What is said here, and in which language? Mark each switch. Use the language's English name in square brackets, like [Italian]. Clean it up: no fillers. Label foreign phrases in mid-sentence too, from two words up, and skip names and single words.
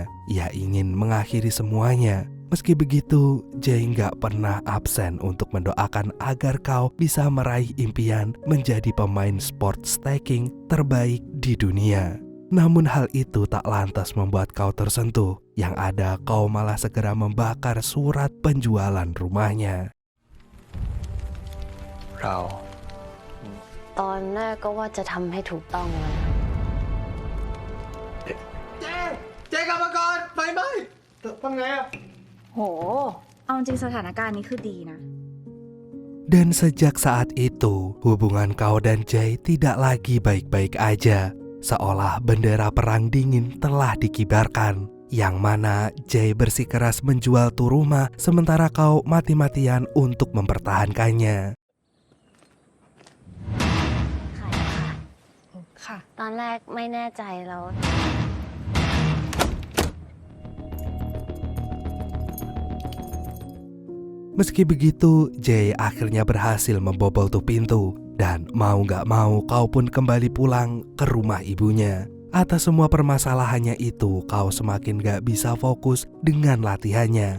[Indonesian] Ia ingin mengakhiri semuanya. Meski begitu, Jay nggak pernah absen untuk mendoakan agar kau bisa meraih impian menjadi pemain [English] sport staking [Indonesian] terbaik di dunia. Namun hal itu tak lantas membuat kau tersentuh. Yang ada kau malah segera membakar surat penjualan rumahnya. [Thai] เรา ตอนแรกก็ว่าจะทำให้ถูกต้องแล้วนะ เจ๊กลับมาก่อนไฟไหม้ทำไงอะ โห เอาจริงสถานการณ์นี้คือดีนะ [Indonesian] Dan sejak saat itu, hubungan kau dan Jay tidak lagi baik-baik aja. Seolah bendera perang dingin telah dikibarkan, yang mana Jay bersikeras menjual tuh rumah sementara kau mati-matian untuk mempertahankannya. [Thai] ขายค่ะ ค่ะ ตอนแรกไม่แน่ใจแล้ว [Indonesian] Meski begitu, Jay akhirnya berhasil membobol tuh pintu. Dan mau gak mau kau pun kembali pulang ke rumah ibunya. Atas semua permasalahannya itu, kau semakin gak bisa fokus dengan latihannya.